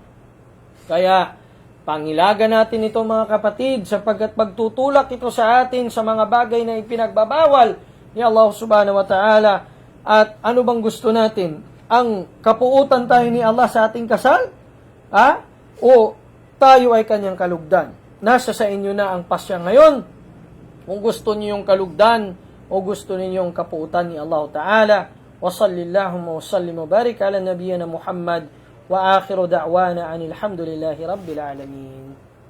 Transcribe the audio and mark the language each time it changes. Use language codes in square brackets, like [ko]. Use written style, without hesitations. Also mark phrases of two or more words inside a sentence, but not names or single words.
[tl] Kaya, pangilaga natin ito mga kapatid sapagkat pagtutulak ito sa atin sa mga bagay na ipinagbabawal ni Allah [ar] سبحانه وتعالى. [tl] At ano bang gusto natin? Ang kapuutan tayo ni Allah sa ating kasal? O tayo ay kanyang kalugdan? Nasa sa inyo na ang pasya ngayon. Kung gusto niyo yung kalugdan o gusto niyo yung kapuutan ni Allah ta'ala. [ar] وصل اللهم وسلم وبارك على نبينا محمد وآخر دعوانا أن الحمد لله رب العالمين.